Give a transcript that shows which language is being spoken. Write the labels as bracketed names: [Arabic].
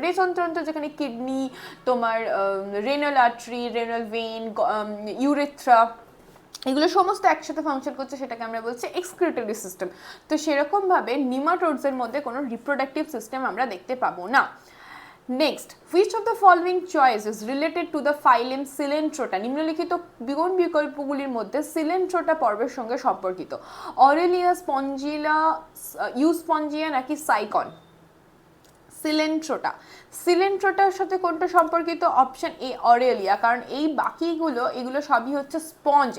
[Bangla] রেচনতন্ত্র যেখানে কিডনি, তোমার renal artery, renal vein, urethra, এগুলো সমস্ত একসাথে ফাংশন করছে সেটাকে আমরা বলছি এক্সক্রিটরি সিস্টেম। তো সেরকমভাবে নিমাটোডসের মধ্যে কোনো রিপ্রোডাক্টিভ সিস্টেম আমরা দেখতে পাবো না। [English] Next, which of the following choice is related to the phylum Coelenterota? [Bangla] নিম্নলিখিত কোন বিকল্পগুলির মধ্যে সিলেন্ট্রোটা পর্বের সঙ্গে সম্পর্কিত? অরেলিয়া, স্পঞ্জিলা, ইউস্পঞ্জিয়া নাকি সাইকন? সিলেন্ট্রোটা। সিলেন্ট্রোটার সাথে কোনটা সম্পর্কিত? অপশন এ অরেলিয়া, কারণ এই বাকিগুলো এগুলো সবই হচ্ছে স্পঞ্জ।